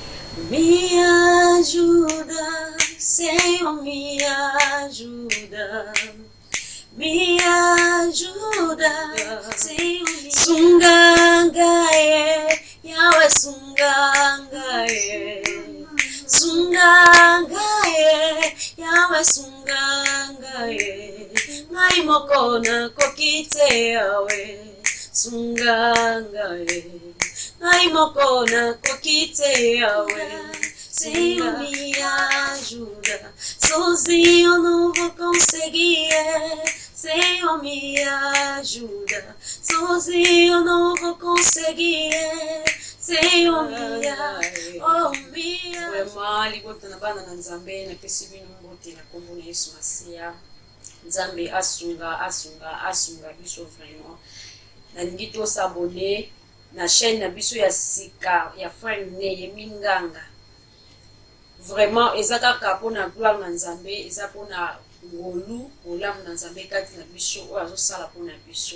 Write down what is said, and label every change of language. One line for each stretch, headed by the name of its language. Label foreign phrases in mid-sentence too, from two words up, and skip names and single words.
Portuguese: Me ajuda, Senhor, me ajuda. Me ajuda, Senhor, me
Lingala: Sungangae, Yahweh Sungangae. Sungangae, Yahweh Sungangae. Ngai mokona kokite Yahweh Sungangae. Ngai mokona kokite Yahweh.
Portuguese: Senhor, me ajuda. Sozinho eu não vou conseguir. Senhor, me ajuda. Sozinho eu não vou conseguir. Senhor, me ajuda. Oh, me ajuda.
Lingala: Vraiment, ligota na bana na Nzambe na pesi bino mbote na kombo na Yesu Masiya. Nzambe asunga biso vraiment. Na lingi to s'abonner na chaîne na biso ya sika ya frère Neye Minganga. Vraiment ezaka kapona gloire na Nzambe, eza pona ngolu olamu na Nzambe kati na biso oyo azosala pona biso.